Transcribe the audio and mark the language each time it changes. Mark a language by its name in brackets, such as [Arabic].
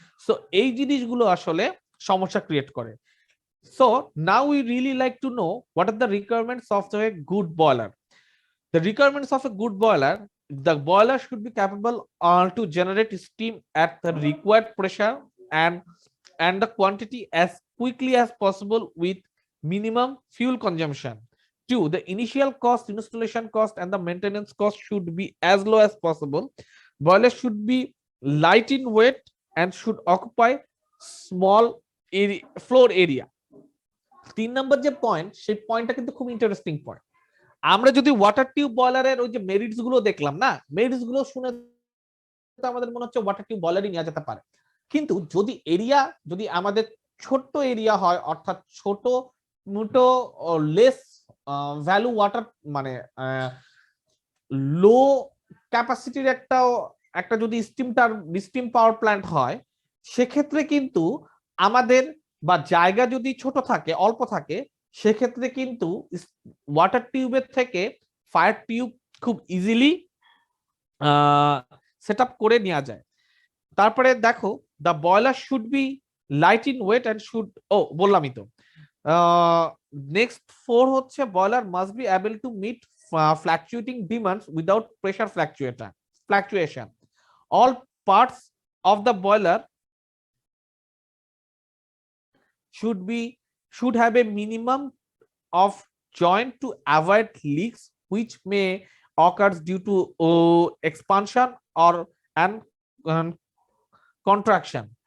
[Bangla] So এই জিনিসগুলো আসলে সমস্যা ক্রিয়েট করে। [English] So now we really like to know what are the requirements of a good boiler. The requirements of a good boiler: the boiler should be capable to generate steam at the required pressure and the quantity as quickly as possible with minimum fuel consumption. 2. The initial cost, installation cost, and the maintenance cost should be as low as possible. Boiler should be light in weight and should occupy small floor area. [Bangla] 3 নম্বর যে point, সেই পয়েন্টটা কিন্তু খুব interesting point. আমরা যদি water tube বয়লারের ওই যে merits গুলো দেখলাম না, মেরিটস গুলো শুনে আমাদের মনে হচ্ছে ওয়াটার টিউব বয়লারই নেওয়া যেতে পারে। কিন্তু যদি এরিয়া যদি আমাদের ছোট্ট এরিয়া হয়, অর্থাৎ ছোট মোটো লেস ভ্যালু ওয়াটার মানে লো ক্যাপাসিটির একটা যদি স্টিম পাওয়ার প্ল্যান্ট হয়, সেক্ষেত্রে কিন্তু আমাদের বা জায়গা যদি ছোট থাকে অল্প থাকে সেক্ষেত্রে কিন্তু ওয়াটার টিউবের থেকে ফায়ার টিউব খুব ইজিলি সেট আপ করে নেওয়া যায়। তারপরে দেখো [English] the boiler should be light in weight and should [Bangla] বললামই তো। নেক্সট 4 হচ্ছে [English] boiler must be able to meet fluctuating demands without pressure fluctuation. All parts of the boiler should have a minimum of joint to avoid leaks which may occur due to expansion or and contraction.